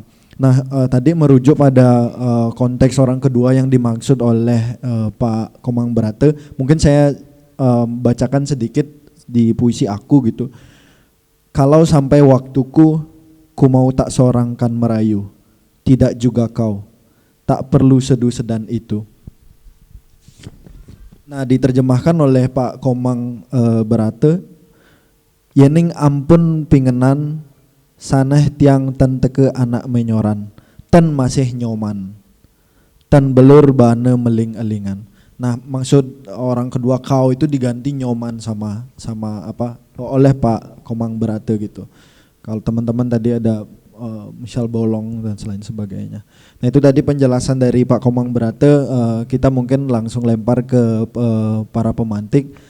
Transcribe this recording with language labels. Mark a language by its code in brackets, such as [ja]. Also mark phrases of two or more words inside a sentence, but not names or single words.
[id] Nah tadi merujuk pada konteks orang kedua yang dimaksud oleh Pak Komang Brate, mungkin saya bacakan sedikit di puisi aku gitu. Kalau sampai waktuku, ku mau tak sorangkan merayu, tidak juga kau, tak perlu sedu sedan itu. Nah diterjemahkan oleh Pak Komang Brate, [ban] yening ampun pingenan, saneh tiang ten teke anak menyoran, ten masih nyoman, ten belur bane meling elingan. [id] Nah maksud orang kedua kau itu diganti nyoman sama oleh Pak Komang Brate gitu. Kalau teman-teman tadi ada misal bolong dan selain sebagainya. Nah itu tadi penjelasan dari Pak Komang Brate. Kita mungkin langsung lempar ke para pemantik.